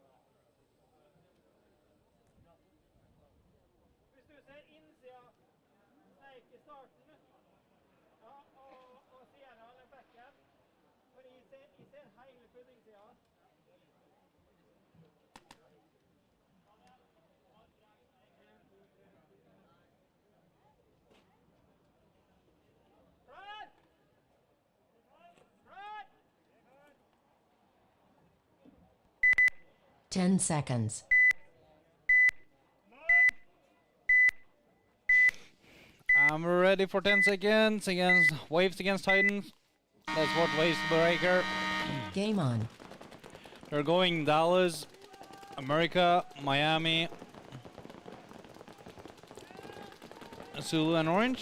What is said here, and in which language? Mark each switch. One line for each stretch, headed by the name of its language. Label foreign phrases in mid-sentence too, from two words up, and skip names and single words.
Norwegian: Hvis du ser innsida Sneik i starten, ja, og Sierra eller backen, for jeg ser hele puddingsida. Klar! Klar!
English: 10 seconds. And we're ready for 10 seconds against Waves against Titans. Let's watch Waves Breaker. Game on. They're going Dallas, America, Miami, Zulu and Orange.